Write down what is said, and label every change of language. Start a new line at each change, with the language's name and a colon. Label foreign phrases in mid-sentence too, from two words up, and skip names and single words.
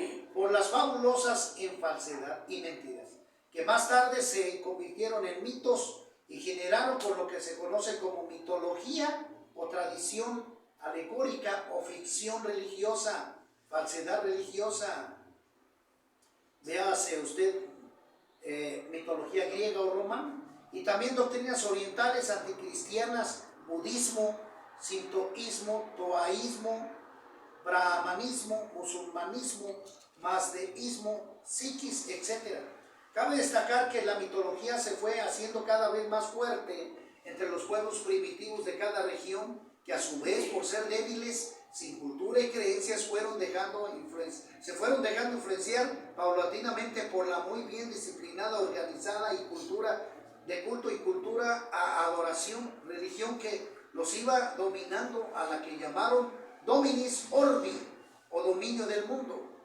Spanish: en falsedad y mentiras, que más tarde se convirtieron en mitos y generaron por lo que se conoce como mitología o tradición alegórica o ficción religiosa, falsedad religiosa. Véase usted mitología griega o romana, y también doctrinas orientales anticristianas, budismo, sintoísmo, toaísmo, brahmanismo, musulmanismo, mazdeísmo, sikis, etc. Cabe destacar que la mitología se fue haciendo cada vez más fuerte entre los pueblos primitivos de cada región, que a su vez, por ser débiles, sin cultura y creencias, se fueron dejando influenciar paulatinamente por la muy bien disciplinada, organizada y cultura de culto y cultura a adoración, religión que los iba dominando, a la que llamaron dominis orbi, o dominio del mundo.